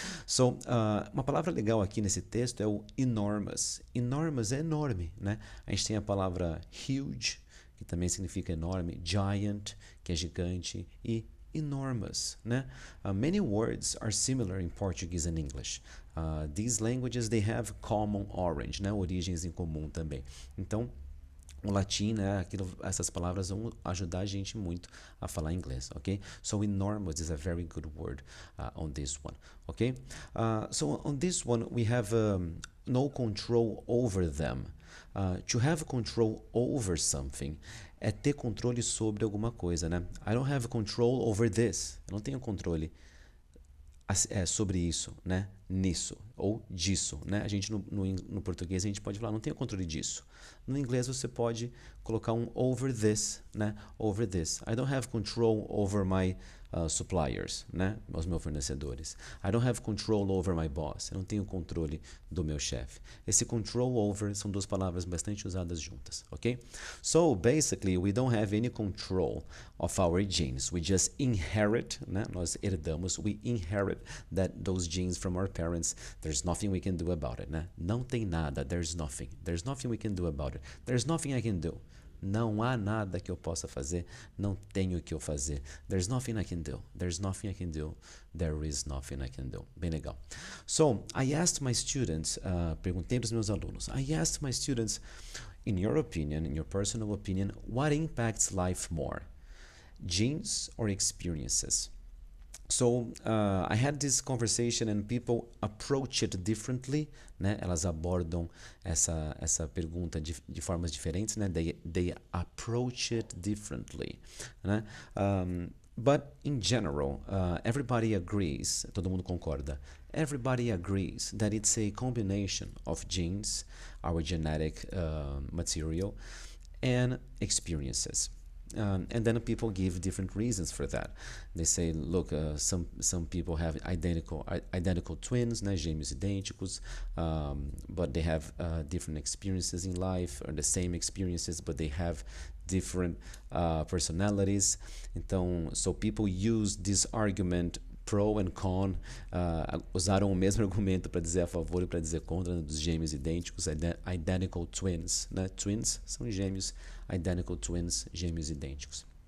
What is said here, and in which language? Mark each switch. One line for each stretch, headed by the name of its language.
Portuguese: So, uma palavra legal aqui nesse texto é o enormous. Enormous é enorme, né? A gente tem a palavra huge, que também significa enorme, giant, que é gigante, e enormous, né?
English: Many words are similar in Portuguese and English. These languages, they have common origin, né?
Portuguese: Origens em comum também. Então, o latim, né, essas palavras vão ajudar a gente muito a falar inglês, ok?
English: So enormous is a very good word on this one, ok? So on this one we have no control over them. To have control over something
Portuguese: é ter controle sobre alguma coisa, né?
English: I don't have control over this.
Portuguese: Eu não tenho controle sobre isso, né? Nisso ou disso, né? A gente no português a gente pode falar não tenho controle disso. No inglês você pode colocar um
English: over this,
Portuguese: né?
English: Over this. I don't have control over my suppliers, né?
Portuguese: Os meus fornecedores.
English: I don't have control over my boss.
Portuguese: Eu não tenho controle do meu chefe. Esse control over são duas palavras bastante usadas juntas, ok?
English: So basically we don't have any control of our genes. We just inherit, né?
Portuguese: Nós herdamos.
English: We inherit those genes from our parents. There's nothing we can do about it, né?
Portuguese: Não tem nada.
English: There's nothing. There's nothing we can do about it. There's nothing I can do.
Portuguese: Não há nada que eu possa fazer. Não tenho o que eu fazer.
English: There's nothing I can do. There's nothing I can do. There is nothing I can do.
Portuguese: Bem legal.
English: So, I asked my students,
Portuguese: perguntei para os meus alunos,
English: I asked my students, in your opinion, in your personal opinion, what impacts life more? Genes or experiences? So, I had this conversation and people approach it differently, né?
Portuguese: Elas abordam essa pergunta de formas diferentes, né?
English: They approach it differently, né? But in general, everybody agrees,
Portuguese: todo mundo concorda,
English: everybody agrees that it's a combination of genes, our genetic material, and experiences. And then people give different reasons for that. They say, look, some people have identical twins, né,
Portuguese: gêmeos idênticos,
English: but they have different experiences in life, or the same experiences, but they have different personalities.
Portuguese: Então,
English: so people use this argument pro and con,
Portuguese: usaram o mesmo argumento para dizer a favor e para dizer contra, né, dos gêmeos idênticos,
English: identical twins,
Portuguese: né? Twins são gêmeos, identical twins, gêmeos idênticos.